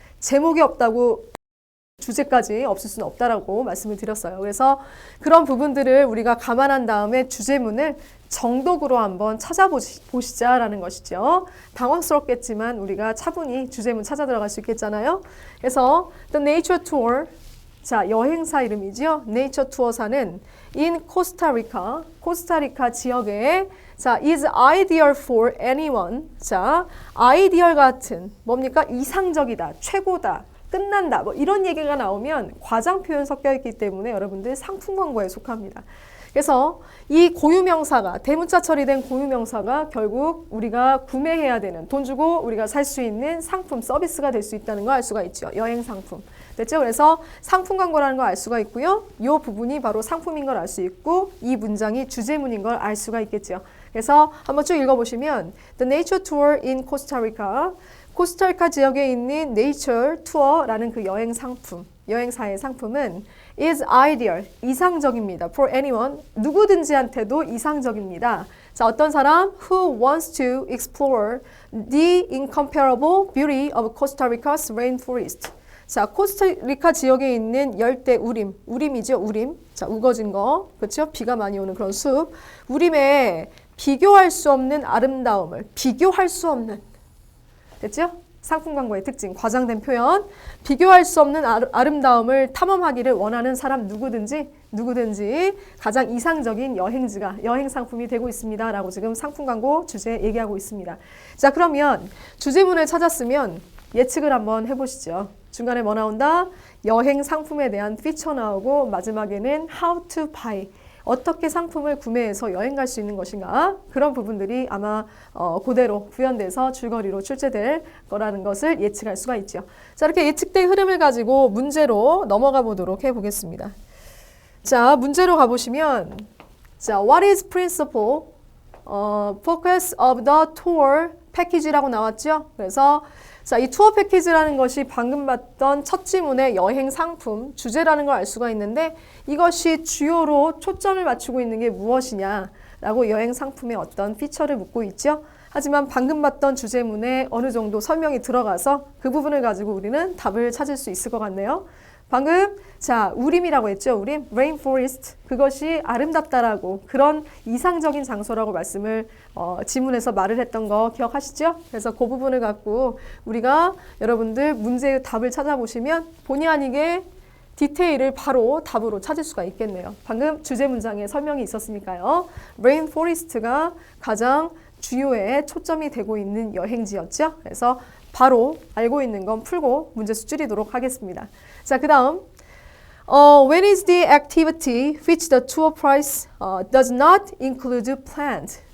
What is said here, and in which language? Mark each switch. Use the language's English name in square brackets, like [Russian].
[Korean] 제목이 없다고 주제까지 없을 수는 없다라고 말씀을 드렸어요. 그래서 그런 부분들을 우리가 감안한 다음에 주제문을 정독으로 한번 찾아보시자라는 것이죠. 당황스럽겠지만 우리가 차분히 주제문 찾아 들어갈 수 있겠잖아요. 그래서 The Nature Tour, 자, 여행사 이름이죠. [English] Nature Tour사는 in Costa Rica, [Korean] 코스타리카 지역에 자, [English] is ideal for anyone. [Korean] 자, ideal 같은 뭡니까? 이상적이다, 최고다, 끝난다. 뭐 이런 얘기가 나오면 과장 표현 섞여 있기 때문에 여러분들 상품 광고에 속합니다. 그래서 이 고유명사가 대문자 처리된 고유명사가 결국 우리가 구매해야 되는 돈 주고 우리가 살 수 있는 상품, 서비스가 될 수 있다는 걸 알 수가 있죠. 여행 상품. 됐죠? 그래서 상품 광고라는 걸 알 수가 있고요. 이 부분이 바로 상품인 걸 알 수 있고 이 문장이 주제문인 걸 알 수가 있겠죠. 그래서 한번 쭉 읽어보시면 The Nature Tour in Costa Rica, 코스타리카 지역에 있는 Nature Tour라는 그 여행 상품, 여행사의 상품은 [English] is ideal, [Korean] 이상적입니다. [English] For anyone, [Korean] 누구든지한테도 이상적입니다. 자, 어떤 사람? [English] Who wants to explore the incomparable beauty of Costa Rica's rainforest. [Korean] 자, 코스타리카 지역에 있는 열대 우림, 우림이죠, 우림. 자, 우거진 거, 그렇죠? 비가 많이 오는 그런 숲. 우림에 비교할 수 없는 아름다움을, 비교할 수 없는, 됐죠? 상품 광고의 특징, 과장된 표현, 비교할 수 없는 아름다움을 탐험하기를 원하는 사람 누구든지 가장 이상적인 여행지가 여행 상품이 되고 있습니다. 라고 지금 상품 광고 주제 얘기하고 있습니다. 자, 그러면 주제문을 찾았으면 예측을 한번 해보시죠. 중간에 뭐 나온다? 여행 상품에 대한 피처 나오고 마지막에는 [English] how to buy. [Korean] 어떻게 상품을 구매해서 여행 갈 수 있는 것인가? 그런 부분들이 아마 그대로 구현돼서 줄거리로 출제될 거라는 것을 예측할 수가 있죠. 자, 이렇게 예측된 흐름을 가지고 문제로 넘어가 보도록 해보겠습니다. 자, 문제로 가보시면 자, [English] what is principal focus of the tour package라고 나왔죠? [Korean] 그래서 자, 이 투어 패키지라는 것이 방금 봤던 첫 지문의 여행 상품, 주제라는 걸 알 수가 있는데 이것이 주요로 초점을 맞추고 있는 게 무엇이냐라고 여행 상품의 어떤 피처를 묻고 있죠. 하지만 방금 봤던 주제문에 어느 정도 설명이 들어가서 그 부분을 가지고 우리는 답을 찾을 수 있을 것 같네요. 방금 자, 우림이라고 했죠. 우림, rainforest. 그것이 아름답다라고 그런 이상적인 장소라고 말씀을 지문에서 말을 했던 거 기억하시죠? 그래서 그 부분을 갖고 우리가 여러분들 문제의 답을 찾아보시면 본의 아니게 디테일을 바로 답으로 찾을 수가 있겠네요. 방금 주제 문장에 설명이 있었으니까요. rainforest가 가장 주요에 초점이 되고 있는 여행지였죠. 그래서 바로 알고 있는 건 풀고 문제 수 줄이도록 하겠습니다. 자, 그 다음 [English] when is the activity which the tour price does not include planned?